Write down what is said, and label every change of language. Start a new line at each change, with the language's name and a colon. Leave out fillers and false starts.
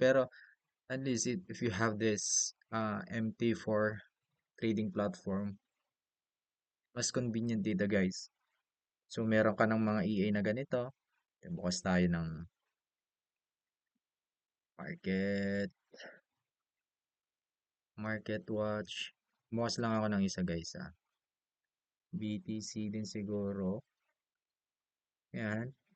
English: Pero, at least if you have this MT4 trading platform,
Filipino: mas convenient dito
English: guys.
Filipino: So, meron ka ng mga EA na ganito. Bukas tayo ng market, market watch. Bukas lang ako ng isa guys ah. BTC din siguro. Yan.